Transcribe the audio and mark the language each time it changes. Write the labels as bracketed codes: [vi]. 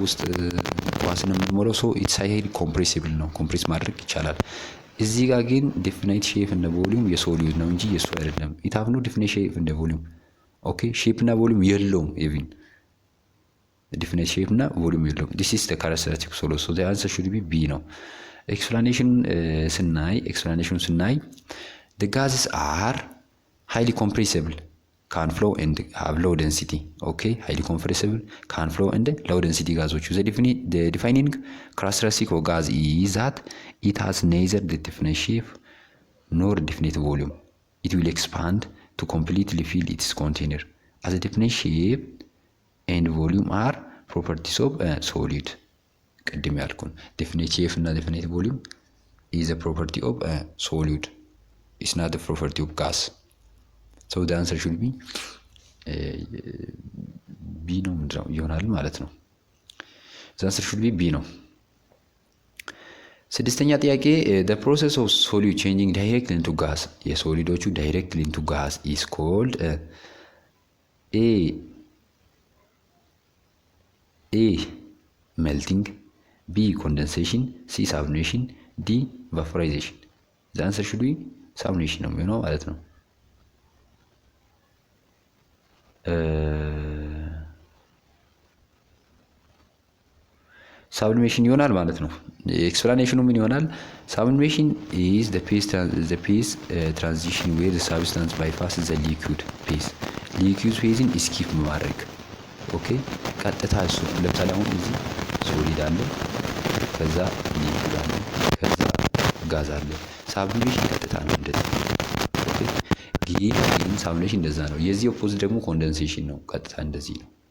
[am] ውስጥ ኳስን የምንሞላው ሰው [en] ኢትስ ሃይሊ ኮምፕሬሲብል [am] ነው፣ ኮምፕሬስ ማድረግ ይቻላል። እዚህ ጋር ግን ዲፊናይት ሼፕ እንደ ቮሊዩም የሶሊድ ነው እንጂ የሱ አይደለም። [en] ኢት ሃቭ ኖ ዲፊናይት ሼፕ እንደ ቮሊዩም። [am] ኦኬ ሼፕ እና ቮሊዩም የለውም። ኢቭን ዲፊናይት ሼፕ እና ቮሊዩም የለውም። [en] ዲስ ኢዝ ዘ ካራክተሪስቲክ ሶሎ ሶ ዘ አንሰር ሹድ ቢ ቢ [am] ነው። ኤክስፕላኔሽን ስናይ [en] the gases are highly compressible, can flow and have low density. Okay, highly compressible, can flow and low density gasoች the defining characteristic of gas is that it has neither the definite shape nor definite volume. It will expand to completely fill its container. As a definite shape and volume are properties of a solid. [am] ቅድም ያልኩን [en] definite shape እና definite volume is a property of a solid. It's not the property of gas. So the answer should be B [am] ነው ይሆናል ማለት ነው። [en] The answer should be B ነው። [am] ስድስተኛ ጥያቄ [en] the process of solid changing directly into gas [am] የሶሊዶቹ [en] directly into gas is called A melting, B condensation, C sublimation, D vaporization. The answer should be sublimation [am] ነው የሚሆነው ማለት ነው። ሳብሊሜሽን ይሆናል ማለት ነው። ኤክስፕላኔሽኑ ምን ይሆናል? [en] ሳብሊሜሽን is the phase transition where the substance bypasses the liquid phase. [am] liquid phase ስኪፕ ማድረግ። ኦኬ ቀጥታ እሱ ለምሳሌ አሁን እዚህ ሶሊድ አለ፣ ከዛ ሊኩዊድ አለ፣ ከዛ ጋዝ አለ። ሳብሊሜሽን ቀጥታ ነው እንደዚህ። ኦኬ ግን ሳብሊሜሽን እንደዛ ነው። የዚህ ኦፖዚት ደግሞ ኮንደንሴሽን ነው። ቀጥታ እንደዚህ ነው።